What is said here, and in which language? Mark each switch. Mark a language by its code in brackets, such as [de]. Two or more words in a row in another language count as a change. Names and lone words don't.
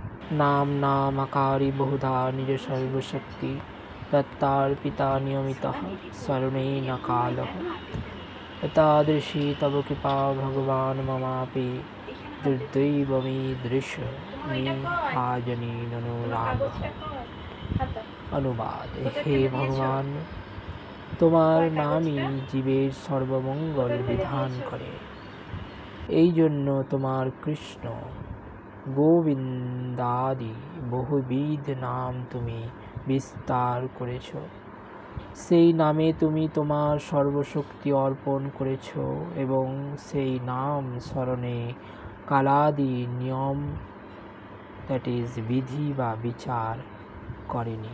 [sa] नाम नामकारी बहुधा निज सर्वशक्ति दत्तार्पिता नियमितः शरणेन कालः एतादृशी तव कृपा भगवान् ममापि दुर्दैवमीदृश निहाजनेननुरागः। [bn] অনুবাদ। হে ভগবান, তোমার নামই জীবের সর্বমঙ্গল বিধান করে। এই জন্য তোমার কৃষ্ণ গোবিন্দাদি বহুবিধ নাম তুমি বিস্তার করেছ। সেই নামে তুমি তোমার সর্বশক্তি অর্পণ করেছ এবং সেই নাম স্মরণে কালাদি নিয়ম [en] that is [bn] বিধি বা বিচার করেনি।